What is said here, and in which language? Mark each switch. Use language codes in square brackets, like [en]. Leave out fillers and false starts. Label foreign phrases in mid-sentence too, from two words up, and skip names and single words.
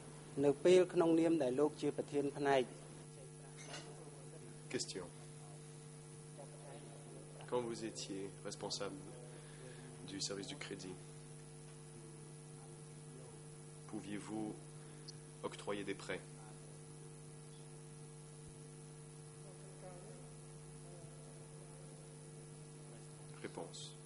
[km] នៅពេលក្នុងនាមដែលលោកជាប្រធានផ្នែក [fr] Question. Quand vous étiez responsable du service du crédit, pouviez-vous octroyer des prêts? Réponse.